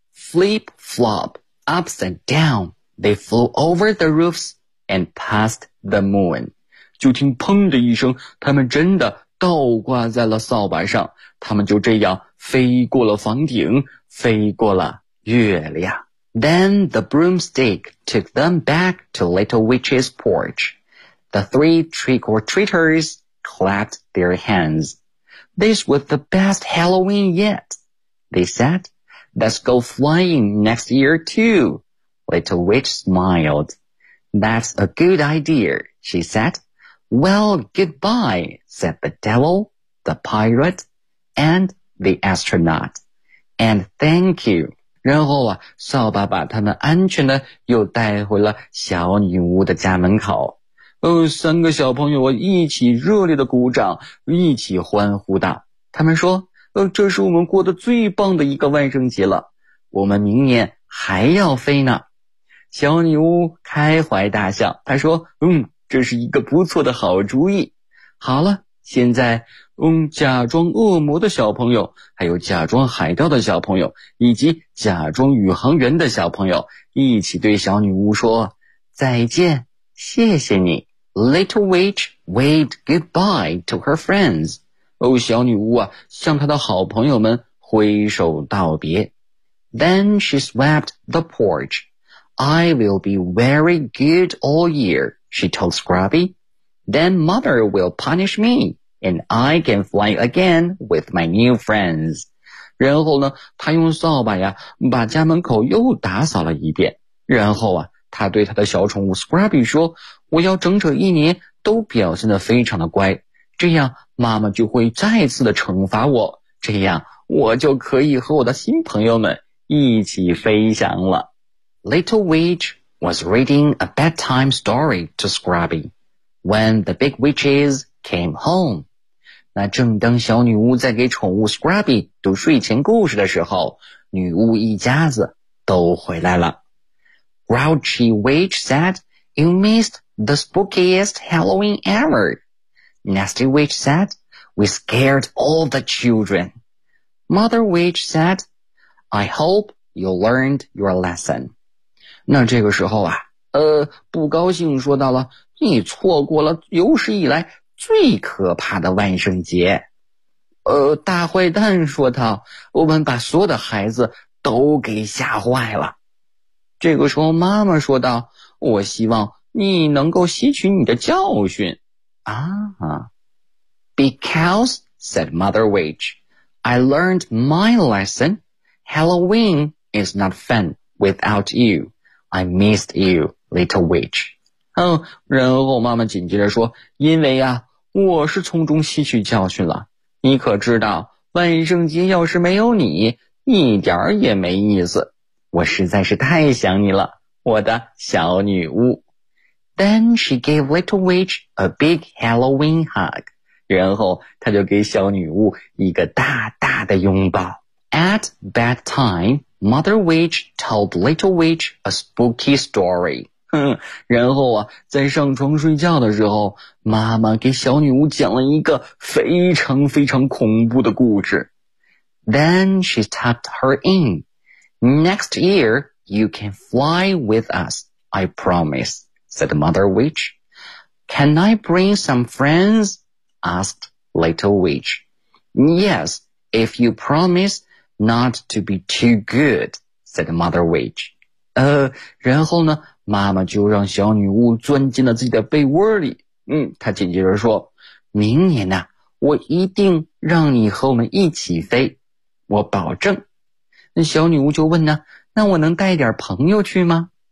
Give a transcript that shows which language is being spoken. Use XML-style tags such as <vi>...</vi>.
<en>Flip flop upside down， they flew over the roofs and past the moon。</en> <zh>就听砰的一声，他们真的倒挂在了扫把上，他们就这样飞过了房顶，飞过了月亮。</zh> <en>Then the broomstick took them back to Little Witch's porch. The three trick-or-treaters clapped their hands. This was the best Halloween yet, they said. Let's go flying next year too, Little Witch smiled. That's a good idea, she said. Well, goodbye, said the devil, the pirate, and the astronaut. And thank you.</en> <zh>然后啊，扫把把他们安全的又带回了小女巫的家门口。哦，三个小朋友一起热烈的鼓掌，一起欢呼道。他们说，这是我们过得最棒的一个万圣节了。我们明年还要飞呢。小女巫开怀大笑，她说，这是一个不错的好主意。好了，现在假装恶魔的小朋友，还有假装海盗的小朋友，以及假装宇航员的小朋友，一起对小女巫说再见，谢谢你。</zh> <en>Little Witch waved goodbye to her friends。</en> <zh>哦，小女巫啊，向她的好朋友们挥手道别。</zh> <en>Then she swept the porch。 I will be very good all year,She told Scrubby, then mother will punish me, and I can fly again with my new friends.</en> <zh>然后呢，他用扫把呀，把家门口又打扫了一遍。然后啊，他对他的小宠物 Scrubby 说，我要整整一年都表现得非常的乖，这样妈妈就会再次的惩罚我，这样我就可以和我的新朋友们一起飞翔了。</zh> <en>Little Witch,was reading a bedtime story to Scrubby when the big witches came home.</en> <zh>那正当小女巫在给宠物 Scrubby 读睡前故事的时候，女巫一家子都回来了。</zh> <en>Grouchy Witch said, You missed the spookiest Halloween ever. Nasty Witch said, We scared all the children. Mother Witch said, I hope you learned your lesson.</en> <zh>那这个时候啊，不高兴说到了，你错过了有史以来最可怕的万圣节。大坏蛋说道，我们把所有的孩子都给吓坏了。这个时候妈妈说道，我希望你能够吸取你的教训。</zh> <en>啊 Because, said Mother Witch, I learned my lesson. Halloween is not fun without you. I missed you, little witch.</en> <zh>然后妈妈紧接着说，因为啊，我是从中吸取教训了。你可知道，万圣节要是没有你，一点儿也没意思。我实在是太想你了，我的小女巫。</zh> <en>Then she gave little witch a big Halloween hug.</en> <zh>然后她就给小女巫一个大大的拥抱。</zh> <en>At bedtime,Mother Witch told Little Witch a spooky story.</en> <zh>然后啊，在上床睡觉的时候，妈妈给小女巫讲了一个非常非常恐怖的故事。</zh> <en>Then she tucked her in. Next year, you can fly with us, I promise, said Mother Witch. Can I bring some friends? Asked Little Witch. Yes, if you promise,Not to be too good, said Mother Witch.</en> <zh>然后呢，妈妈就让小女巫钻进了自己的被窝里。她紧接着说，明年呢，我一定让你和我们一起飞，我保证。那小女巫就问呢，那我能带点朋友去吗？</zh>